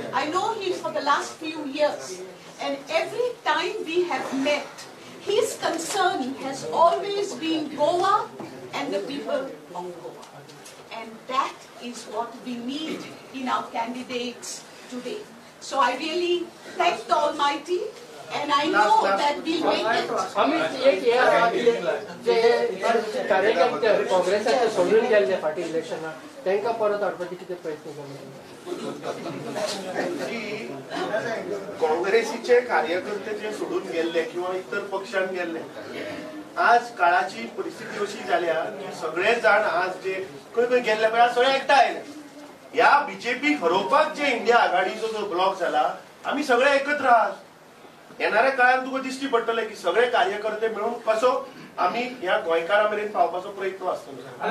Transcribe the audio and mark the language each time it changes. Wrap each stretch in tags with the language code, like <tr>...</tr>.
<en>I know him for the last few years, and every time we have met, his concern has always been Goa and the people of Goa. And that is what we need in our candidates today. So I really thank the Almighty, and I know that we'll make it.</en> <kok>आम्ही एक जे कार्यकर्ते काँग्रेसाचे सोडून गेल्ले फाटी इलेक्शनाक तांकां परत हाडपाचे कितें प्रयत्न केले? काँग्रेसीचे कार्यकर्ते जे सोडून गेल्ले किंवा इतर पक्षांत गेल्ले, आज काळाची परिस्थिती अशी जाल्या की सगळे जाण आज जे खंय खंय गेल्ले पळय सगळे एकठांय आयले. ह्या बीजेपी हरोवपाक जे इंडिया आघाडीचो जो ब्लॉक जाला, आमी सगळे एकत्र आहात. येणाऱ्या काळात तुका दिश्टी पडटलें की सगळे कार्यकर्ते मिळून कसो आमी ह्या गोंयकारां मेरेन पावपाचो प्रयत्न आसतलो.</kok>